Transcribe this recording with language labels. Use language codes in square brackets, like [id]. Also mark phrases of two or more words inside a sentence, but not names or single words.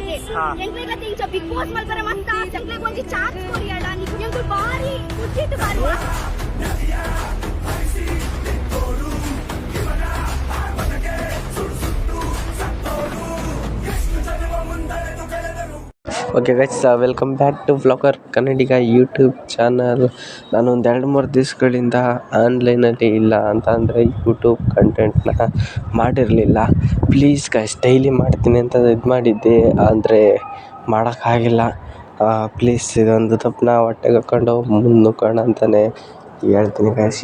[tcy] ಎಂಕ್ಲೆಗ ತಿಂಚ ಬಿಗ್ ಬಾಸ್ ಮಲ್ಪರೆ ಮತ್ತ ಎಂಕ್ಲೆಗ ಒಂಜಿ ಚಾನ್ಸ್ ಕೊರಿಯಡ ನಿಕ್ಯಂಕು ಬಾರಿ ಕುಚಿಟ್ ಬಾರಿ [en] Okay guys, welcome back to Vlogger Kannadiga YouTube channel. [kn] ನಾನು ಒಂದು 2-3 ದಿವಸಗಳಿಂದ ಆನ್ಲೈನಲ್ಲಿ ಇಲ್ಲ ಅಂತ ಅಂದರೆ [en] YouTube contentನ [kn] ಮಾಡಿರಲಿಲ್ಲ. [en] please guys, [kn] ಡೈಲಿ ಮಾಡ್ತೀನಿ ಅಂತ ಇದು ಮಾಡಿದ್ದೆ, ಆದರೆ ಮಾಡೋಕ್ಕಾಗಿಲ್ಲ. ಪ್ಲೀಸ್ ಇದೊಂದು ತಪ್ಪನ್ನ ಹೊಟ್ಟೆಗೆ ಹಾಕ್ಕೊಂಡು ಮುಂದೆ ನುಗ್ಗೋಣ ಅಂತಲೇ ಹೇಳ್ತೀನಿ ಗೈಸ್.